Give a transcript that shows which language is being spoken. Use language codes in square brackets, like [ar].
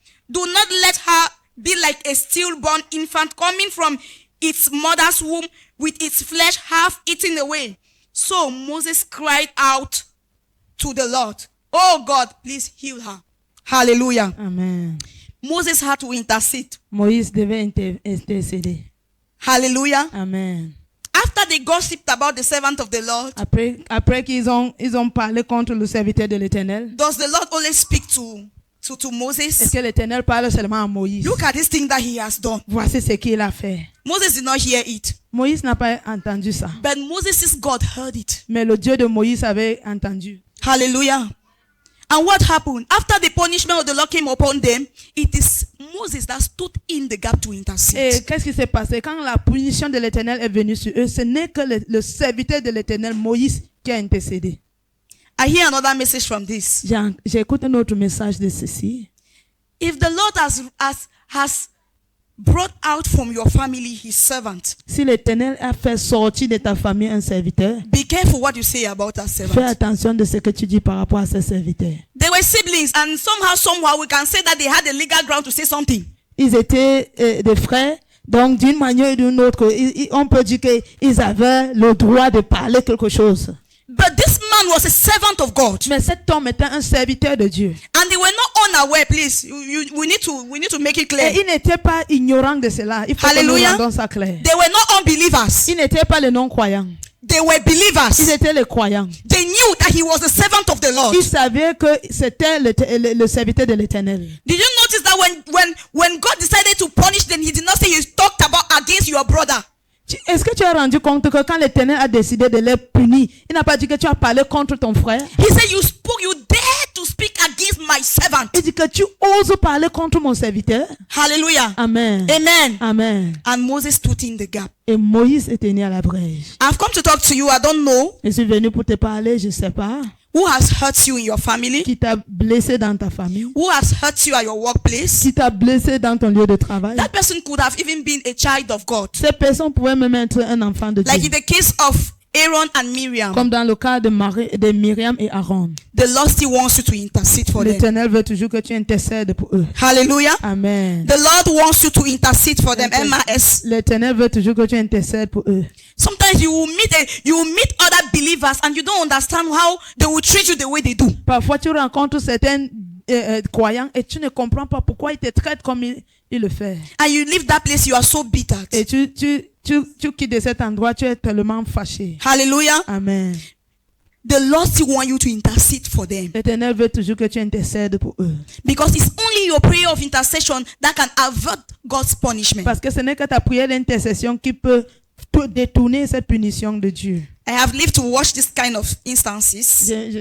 [en] Do not let her be like a stillborn infant coming from its mother's womb with its flesh half eaten away. So Moses cried out to the Lord, oh God, please heal her. Hallelujah. Amen. Moses had to intercede. [fr] Moïse devait intercéder. [en] Hallelujah. Amen. After they gossiped about the servant of the Lord, [fr] Après qu'ils ont parlé contre le serviteur de l'Éternel, [en] does the Lord always speak to [fr] est-ce [en] Moses? [fr] que l'Éternel parle seulement à Moïse? [en] Look at this thing that he has done. [fr] Voici ce qu'il a fait. [en] Moses did not hear it, [fr] Moïse n'a pas entendu ça, [en] but Moses' God heard it. [fr] mais le Dieu de Moïse avait entendu. [en] Hallelujah. And what happened? After the punishment of the Lord came upon them, it is Moses that stood in the gap to [fr] Et [en] intercede. [fr] qu'est-ce qui s'est passé? Quand la punition de l'Éternel est venue sur eux, ce n'est que le serviteur de l'Éternel, Moïse, qui a intercédé. [en] I hear another message from this. [fr] J'écoute un autre message de ceci. [en] If the Lord has brought out from your family his servant, [fr] Si l'Éternel a fait sortir de ta famille un serviteur, [en] be careful what you say about that [fr] fais [en] servant. [fr] attention de ce que tu dis par rapport à ce serviteur. [en] They were siblings, and somehow we can say that they had a legal ground to say something. [fr] Ils étaient des frères, donc d'une manière ou d'une autre, on peut dire qu'ils avaient le droit de parler quelque chose. [en] But this man was a servant of God. [fr] Mais cet homme était un serviteur de Dieu. [en] And they were not unaware, please. We need to make it clear. [fr] Et il n'était pas ignorant de cela. Il faut que nous [en] Hallelujah. [fr] rendons ça clair. [en] They were not unbelievers. [fr] Ils n'étaient pas les non-croyants. [en] They were [fr] Ils [en] believers. [fr] étaient les croyants. [en] They knew that he was the servant of the Lord. [fr] Ils savaient que c'était le serviteur de l'Éternel. [en] Did you notice that when God decided to punish them, he did not say he talked about against your brother. [fr] Est-ce que tu as rendu compte que quand l'Éternel a décidé de les punir, il n'a pas dit que tu as parlé contre ton frère? [en] He said, you dared to speak against my servant. [fr] Il dit que tu oses parler contre mon serviteur. [en] Hallelujah. Amen. Amen. Amen. And Moses stood in the gap. [fr] Et Moïse était né à la brèche. [en] I've come to talk to you. I don't know [fr] Je suis venu pour te parler, je ne sais pas. [en] who has hurt you in your family, [fr] Qui t'a blessé dans ta famille? [en] who has hurt you at your workplace. [fr] Qui t'a blessé dans ton lieu de travail? [en] That person could have even been a child of God. [fr] Ces personnes pouvaient même être un enfant de [en] Like [fr] Dieu. [en] in the case of Aaron and Miriam, [fr] Comme dans le cas de Myriam et Aaron. [en] the Lord still wants you to intercede for them. [fr] L'Éternel veut toujours que tu intercèdes pour eux. [en] Hallelujah. Amen. The Lord wants you to intercede for them. Okay. MIS. [fr] L'Éternel veut toujours que tu intercèdes pour eux. [en] Sometimes you will meet other believers and you don't understand how they will treat you the way they do. [fr] Parfois, tu rencontres certains croyants et tu ne comprends pas pourquoi ils te traitent comme ils le font. [en] And you leave that place, you are so bitter. [fr] Et tu quittes de cet endroit, tu es tellement fâché. [en] Hallelujah. Amen. The Lord still wants you to intercede for them. [fr] L'Éternel veut toujours que tu intercèdes pour eux. [en] Because it's only your prayer of intercession that can avert God's punishment. [fr] Parce que ce n'est que ta prière d'intercession qui peut détourner cette punition de Dieu. [en] I have lived to watch this kind of instances.